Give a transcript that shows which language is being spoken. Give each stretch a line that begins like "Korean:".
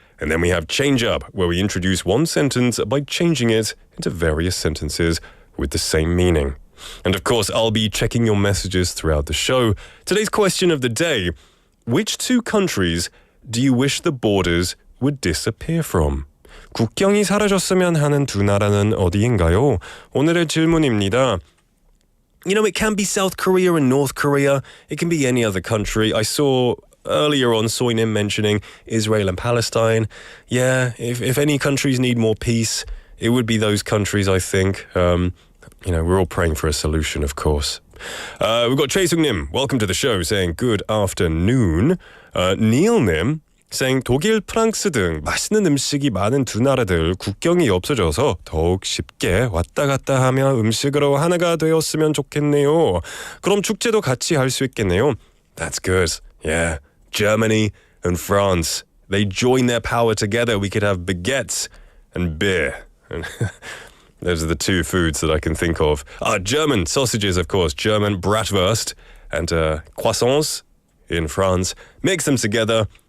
English: And then we have Change Up, where we introduce one sentence by changing it into various sentences with the same meaning. And of course, I'll be checking your messages throughout the show. Today's question of the day, which two countries do you wish the borders would disappear from?
Korean: 국경이 사라졌으면 하는 두 나라는 어디인가요? 오늘의 질문입니다.
English: It can be South Korea and North Korea. It can be any other country. I saw earlier on Soinim mentioning Israel and Palestine. Yeah, if any countries need more peace, it would be those countries, I think. We're all praying for a solution, of course. We've got 최승님, welcome to the show, saying good afternoon.
Korean: Neil님 saying 독일, 프랑스 등 맛있는 음식이 많은 두 나라들 국경이 없어져서 더욱 쉽게 왔다 갔다 하며 음식으로 하나가 되었으면 좋겠네요. 그럼 축제도 같이 할 수 있겠네요.
English: That's good. Yeah. Germany and France. They join their power together. We could have baguettes and beer. Those are the two foods that I can think of. German sausages, of course. German bratwurst and croissants in France. Mix them together.